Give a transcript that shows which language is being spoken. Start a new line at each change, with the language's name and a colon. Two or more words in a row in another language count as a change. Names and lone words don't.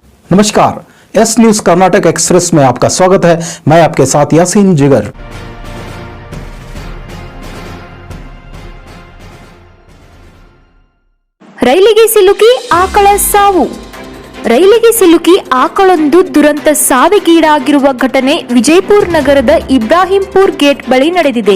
Hindi: नमस्कार, एस न्यूज कर्नाटक एक्सप्रेस में आपका स्वागत है। मैं आपके साथ यासीन जिगर।
Kannada: ರೈಲಿಗೆ ಸಿಲುಕಿ ಆಕಳ ಸಾವು. ರೈಲಿಗೆ ಸಿಲುಕಿ ಆಕಳೊಂದು ದುರಂತ ಸಾವಿಗೀಡಾಗಿರುವ ಘಟನೆ ವಿಜಯಪುರ ನಗರದ ಇಬ್ರಾಹಿಂಪುರ್ ಗೇಟ್ ಬಳಿ ನಡೆದಿದೆ.